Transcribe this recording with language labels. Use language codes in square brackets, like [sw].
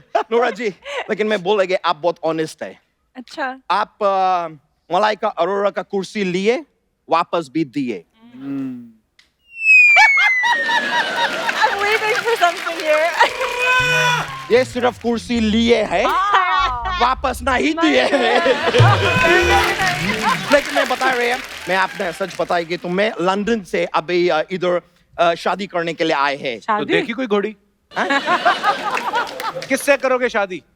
[hi] Nora जी, लेकिन मैं बोलेंगे आप बहुत ऑनेस्ट है। अच्छा। आप मलाइका अरोरा का कुर्सी लिए, वापस भी दिए। [en] I'm waiting for something here. [hi] ये सिर्फ कुर्सी लिए है, वापस नहीं दिए हैं। लेकिन मैं बता रहे हैं, मैं आपने सच बताएगी तो मैं लंदन से अभी इधर शादी करने के लिए आए हैं। तो शादी? देखी कोई घोड़ी? किससे करोगे शादी?